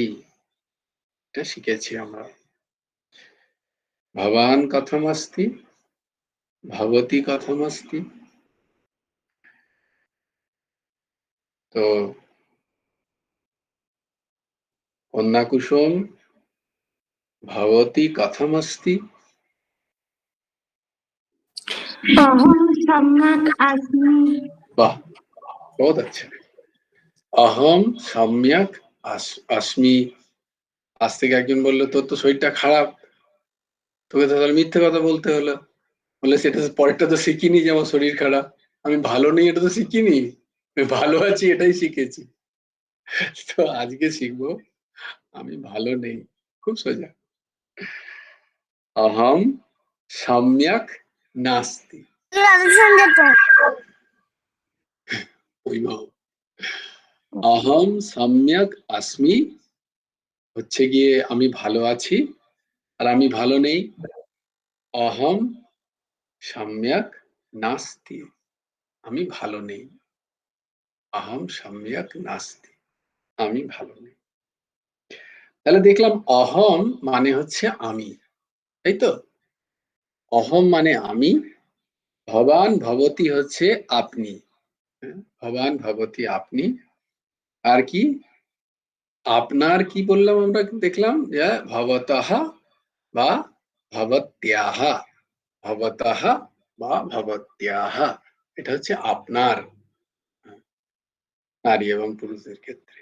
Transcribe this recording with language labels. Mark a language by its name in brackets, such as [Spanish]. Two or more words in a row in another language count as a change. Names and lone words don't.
[Bangla] এটা শিখেছি আমরা। [Sanskrit] भवान् कथम् अस्ति, भवती कथम् अस्ति। [Bangla] তো কন্যা কুসুম, [Sanskrit] भवती कथम् अस्ति। अहम सम्यक अस्मि। [Hindi] वाह, बहुत अच्छा। [Sanskrit] अहम सम्यक अस्मि। [Bangla] আজ থেকে একজন বললো তোর তো শরীরটা খারাপ, তোকে তো তাহলে মিথ্যে কথা বলতে হলো। বলে সেটা পরেরটা তো শিখিনি যে আমার শরীর খারাপ, আমি ভালো নেই এটা তো শিখিনি, আমি ভালো আছি এটাই শিখেছি। তো আজকে শিখবো আমি ভালো নেই। খুব সোজা। [Sanskrit] अहम सम्यक नास्ति। अहम सम्यक अस्मि [Bangla] হচ্ছে গিয়ে আমি ভালো আছি, আর আমি ভালো নেই। [Sanskrit] अहम सम्यक नास्ति, [Bangla] আমি ভালো নেই। [Sanskrit] अहम सम्यक नास्ति, [Bangla] আমি ভালো নেই। তাহলে দেখলাম অহম মানে হচ্ছে আমি, তাই তো? অহম মানে আমি, ভবান ভবতী হচ্ছে আপনি। ভবান ভবতী আপনি। আর কি আপনার কি বললাম আমরা, দেখলাম যে ভবতঃ বা ভবত্যাহ, ভবতঃ বা ভবত্যাহ, এটা হচ্ছে আপনার, নারী এবং পুরুষদের ক্ষেত্রে।